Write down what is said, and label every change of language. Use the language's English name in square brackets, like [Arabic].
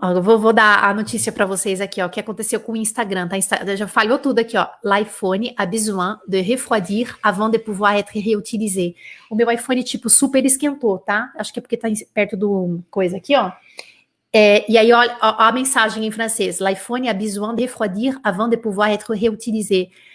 [Portuguese] Eu vou dar a notícia para vocês aqui, o que aconteceu com o Instagram, tá? Já falhou tudo aqui, [French] L'iPhone a besoin de refroidir avant de pouvoir être réutilisé. [Portuguese] O meu iPhone, tipo, super esquentou, tá? Acho que é porque tá perto do coisa aqui, e aí, olha a mensagem em francês. [French] L'iPhone a besoin de refroidir avant de pouvoir être réutilisé.